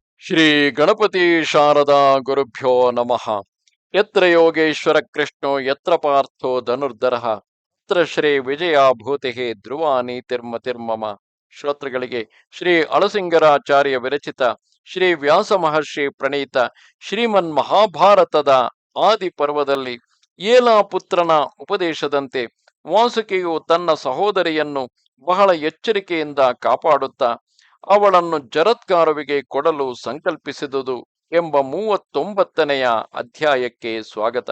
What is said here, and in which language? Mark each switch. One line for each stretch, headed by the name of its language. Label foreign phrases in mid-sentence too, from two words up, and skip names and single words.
Sanskrit: ಶ್ರೀ ಗಣಪತಿ ಶಾರದಾ ಗುರುಭ್ಯೋ ನಮಃ. ಯತ್ರ ಯೋಗೇಶ್ವರ ಕೃಷ್ಣೋ ಯತ್ರ ಪಾರ್ಥೋ ಧನುರ್ಧರಃ ಯತ್ರ ಶ್ರೀ ವಿಜಯ ಭೂತಿ ಧ್ರುವ ನೀತಿರ್ಮತಿರ್ಮಮ.
Kannada: ಶ್ರೋತೃಗಳಿಗೆ ಶ್ರೀ ಅಳಸಿಂಗರಾಚಾರ್ಯ ವಿರಚಿತ ಶ್ರೀ ವ್ಯಾಸ ಮಹರ್ಷಿ ಪ್ರಣೀತ ಶ್ರೀಮನ್ ಮಹಾಭಾರತದ ಆದಿ ಪರ್ವದಲ್ಲಿ ಏಲಾಪುತ್ರನ ಉಪದೇಶದಂತೆ ವಾಸುಕಿಯು ತನ್ನ ಸಹೋದರಿಯನ್ನು ಬಹಳ ಎಚ್ಚರಿಕೆಯಿಂದ ಕಾಪಾಡುತ್ತಾ ಅವಳನ್ನು ಜರತ್ಕಾರುವಿಗೆ ಕೊಡಲು ಸಂಕಲ್ಪಿಸಿದುದು ಎಂಬ 39ನೆಯ ಅಧ್ಯಾಯಕ್ಕೆ ಸ್ವಾಗತ.